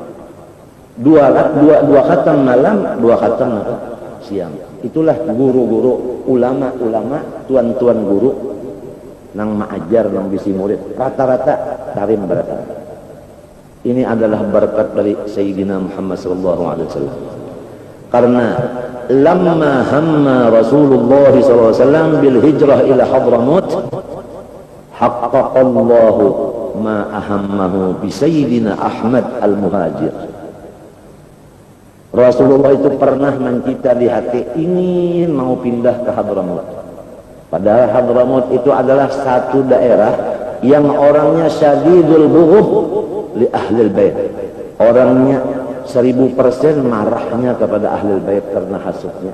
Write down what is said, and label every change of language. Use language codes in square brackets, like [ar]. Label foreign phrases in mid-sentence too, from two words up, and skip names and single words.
[id] Dua khatam malam, 2 khatam siang. [bjn] Itulah guru-guru, ulama-ulama, tuan-tuan guru nang ma'ajar, nang bisi murid. [id] Rata-rata Tarim berata. Ini adalah berkat dari Sayyidina Muhammad [ar] صلى الله عليه وسلم. Karena لما هم رسول الله ﷺ بالهجرة إلى حضرموت حقق الله ما أهمه بسيدنا أحمد المهاجر. [id] Rasulullah itu pernah mencita di hati ingin mau pindah ke Hadramut. Padahal Hadramut itu adalah satu daerah yang orangnya [ar] شديد البغض لأهل البيت. [id] Orangnya 1000% marahnya kepada [ar] أهل البيت [id] karena hasutnya.